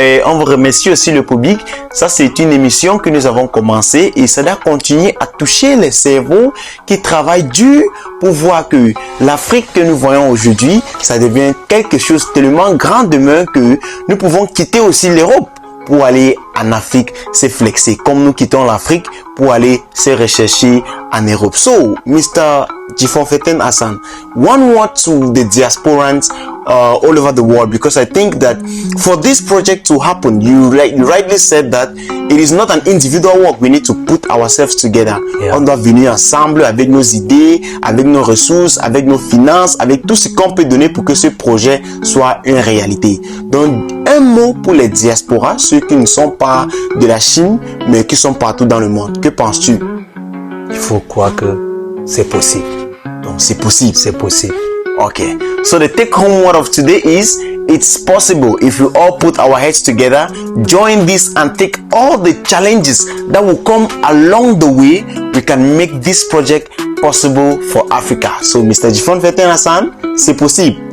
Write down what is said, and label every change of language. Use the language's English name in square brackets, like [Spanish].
[French] On vous remercie aussi le public. Ça, c'est une émission que nous avons commencé et ça doit continuer à toucher les cerveaux qui travaillent dur pour voir que l'Afrique que nous voyons aujourd'hui, ça devient quelque chose tellement grand demain que nous pouvons quitter aussi l'Europe pour aller en Afrique se flexer, comme nous quittons l'Afrique pour aller se rechercher en Europe. [English] So, Mr. Jifonfeten Hassan, one word to the diasporans all over the world, because I think that for this project to happen, you rightly said that it is not an individual work. We need to put ourselves together. Yeah. [French] On doit venir ensemble avec nos idées, avec nos ressources, avec nos finances, avec tout ce qu'on peut donner pour que ce projet soit une réalité. Donc, un mot pour les diasporas, ceux qui ne sont pas de la Chine, mais qui sont partout dans le monde. Que penses-tu? Il faut croire que c'est possible. Donc, c'est possible. C'est possible. Okay. [English] So the take-home word of today is, it's possible if we all put our heads together, join this and take all the challenges that will come along the way, we can make this project possible for Africa. So Mr. Jifonfeten Hassan, [French] c'est possible.